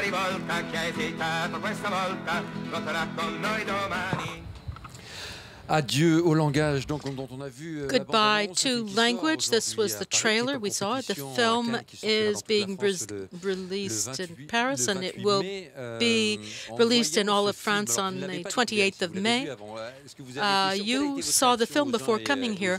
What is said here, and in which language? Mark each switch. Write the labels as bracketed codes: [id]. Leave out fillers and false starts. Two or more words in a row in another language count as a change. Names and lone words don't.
[it] rivolta, chi ha esitato questa volta, voterà con noi domani. [fr] Adieu au langage, donc, dont on a vu [en] Goodbye to language. This was the trailer. We saw it. The film is being released in Paris, and it will be released in all of France on the 28th of May. You saw the film before coming here.